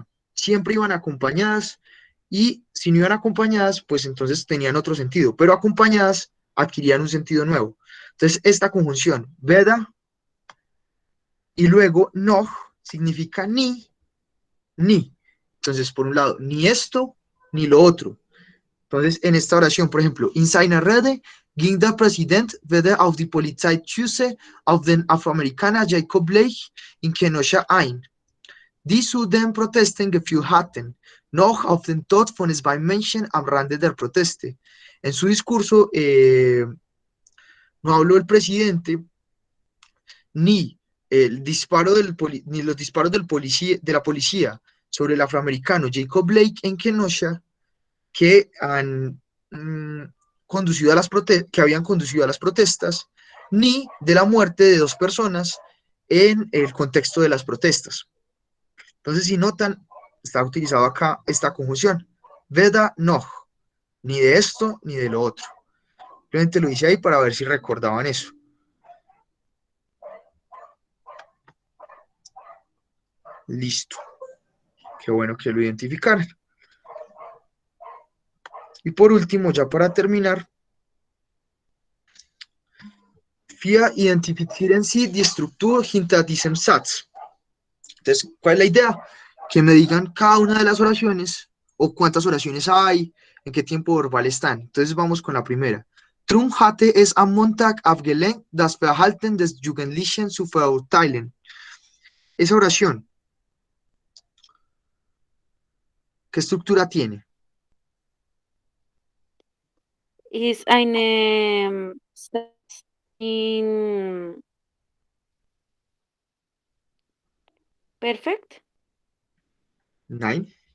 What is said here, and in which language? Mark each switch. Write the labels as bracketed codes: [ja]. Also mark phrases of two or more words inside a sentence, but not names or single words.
[es] Siempre iban acompañadas y si no iban acompañadas, pues entonces tenían otro sentido, pero acompañadas adquirían un sentido nuevo. Entonces esta conjunción, veda, y luego noch, significa ni. Entonces, por un lado, ni esto, ni lo otro. Entonces, en esta oración, por ejemplo, [de] in seiner Rede ging der Präsident weder auf die Polizeischüsse auf den Afroamerikaner Jacob Blake in Kenosha ein, die zu den Protesten geführt hatten, noch auf den Tod von zwei Menschen am Rande der Proteste. [es] En su discurso, no habló el presidente ni el disparo ni los disparos de la policía sobre el afroamericano Jacob Blake en Kenosha que han conducido a que habían conducido a las protestas, ni de la muerte de dos personas en el contexto de las protestas. Entonces, si notan, está utilizado acá esta conjunción, [de] weder noch, [es] ni de esto ni de lo otro. Simplemente lo hice ahí para ver si recordaban eso. Listo. Qué bueno que lo identificaran. Y por último, ya para terminar, [de] wir identifizieren Sie die Struktur hinter diesem Satz. [es] Entonces, ¿cuál es la idea? Que me digan cada una de las oraciones o cuántas oraciones hay, en qué tiempo verbal están. Entonces vamos con la primera. [de] Drum hatte es am Montag abgelehnt, das Verhalten des Jugendlichen zu verurteilen. [es] Esa oración, ¿qué estructura tiene? [de] Ist eine in perfect, Nein.